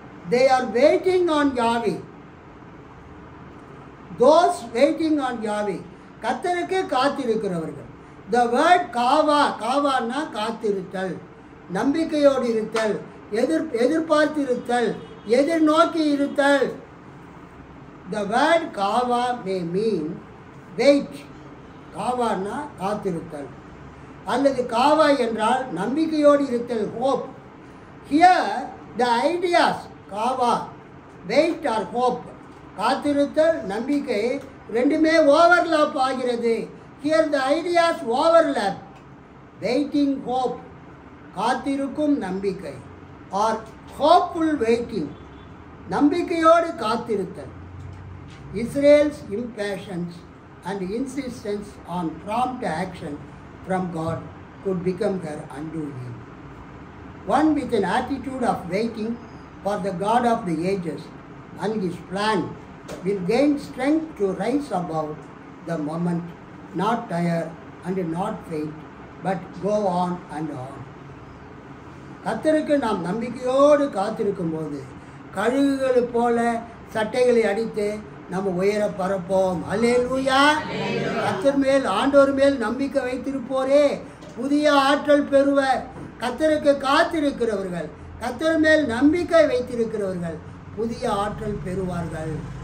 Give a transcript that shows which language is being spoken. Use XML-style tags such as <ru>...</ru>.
<en>they are waiting on Yahweh. those waiting on Yahweh,</en> <ta>கர்த்தருக்கு காத்திருக்கிறவர்கள்.</ta> <en>the word</en> <ta>காவான்னா காத்திருத்தல், நம்பிக்கையோடு இருத்தல், எதிர்பார்த்திருத்தல், எதிர்நோக்கி இருத்தல்.</ta> <en>the word காவா may mean wait.</en> <ta>காவான்னா காத்திருத்தல் அல்லது காவா என்றால் நம்பிக்கையோடு இருத்தல், hope.</ta> <en>here the ideas</en> <ta>kahwa,</ta> <en>wait or hope,</en> <ta>காத்திருத்தல் நம்பிக்கை ரெண்டுமே ஓவர்லாப் ஆகிறது.</ta> <en>here the ideas overlap. waiting hope,</en> <ta>காத்திருக்கும் நம்பிக்கை,</ta> <en>or hopeful waiting,</en> <ta>நம்பிக்கையோடு காத்திருத்தல்.</ta> <en>Israel's impatience and insistence on prompt action from God could become her undoing. One with an attitude of waiting for the God of the ages and his plan will gain strength to rise above the moment, not tire and not faint, but go on and on.</en> <ta>கர்த்தருக்கு நாம் நம்பிக்கையோடு காத்திருக்கும் போது கழுகுகளை போல சட்டைகளை அடித்து நம்ம உயர பரப்போம். அல்லேலூயா. கர்த்தர் மேல், ஆண்டவர் மேல் நம்பிக்கை வைத்திருப்போரே புதிய ஆற்றல் பெறுவர். கர்த்தருக்கு காத்திருக்கிறவர்கள், கர்த்தர் மேல் நம்பிக்கை வைத்திருக்கிறவர்கள் புதிய ஆற்றல் பெறுவார்கள்.</ta>